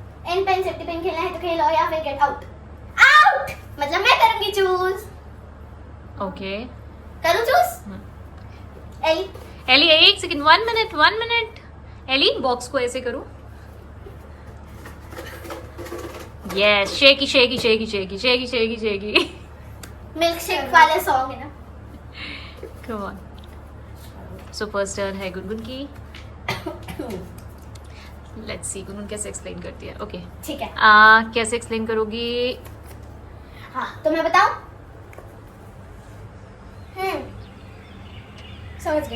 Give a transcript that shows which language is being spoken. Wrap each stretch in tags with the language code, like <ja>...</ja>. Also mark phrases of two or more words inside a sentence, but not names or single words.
<en>in pen safety pen</en> <hi>खेलना है तो खेलो, या फिर</hi> <en>get out.</en> <hi>आउट मतलब मैं करूंगी चूज। ओके, करूं चूज? एली, एली 1 सेकंड, 1 मिनट। एली बॉक्स को ऐसे करो, यस,</hi> <en>shaky shaky shaky shaky shaky shaky shaky. milk shake</en> <hi>वाले सॉन्ग है ना।</hi> <en>come on. so first turn</en> <hi>है गुनगुन की।</hi> <en>let's see</en> <hi>गुनगुन कैसे एक्सप्लेन करती है। ओके, ठीक है। कैसे एक्सप्लेन करोगी? हाँ, तो मैं बताऊं? समझ गई।</hi>